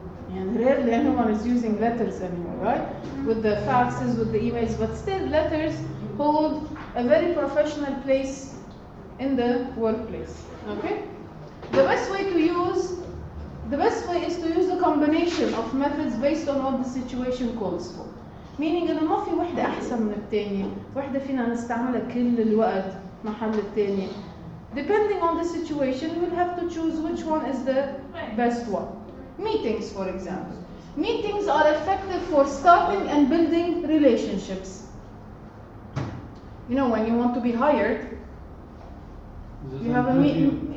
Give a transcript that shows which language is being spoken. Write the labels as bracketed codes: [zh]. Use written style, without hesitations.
[en] And rarely anyone is using letters anymore, right? With the faxes, with the emails, but still letters hold a very professional place in the workplace. Okay? The best way is to use a combination of methods based on what the situation calls for. [ar] Meaning إنه ما في وحدة أحسن من الثانية، وحدة فينا نستعملها كل الوقت محل الثانية. [en] Depending on the situation, we'll have to choose which one is the best one. Meetings, for example. Meetings are effective for starting and building relationships. You know, when you want to be hired, You have a meeting.